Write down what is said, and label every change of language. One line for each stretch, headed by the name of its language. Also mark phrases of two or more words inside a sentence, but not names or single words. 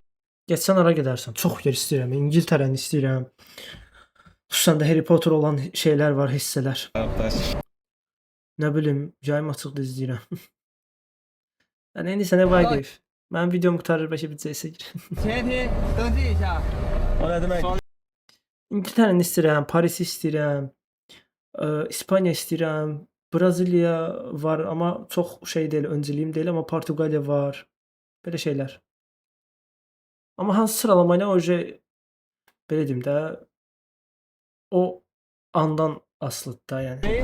Azerbaijani: Getsən ara gedərsən. Çox yer istəyirəm. İngiltərəni istəyirəm. Xüsusən də Harry Potter olan şeylər var, hissələr. Nə bilim, yayım açıqda izləyirəm. Yəni indi sənə Vaqif. Mənim videom qurtarır, bəlkə bir CS girir.
Chinese: 前提登记一下。
Azerbaijani: O nə demək? İngiltərəni istəyirəm, Parisi istəyirəm, İspaniya istəyirəm, Braziliya var, amma çox şey deyil, öncəliyim deyil, amma Portuqaliya var. Belə şeylər. Amma hansı sıralamayla o belə deyim də, o andan asılıdır da, yəni.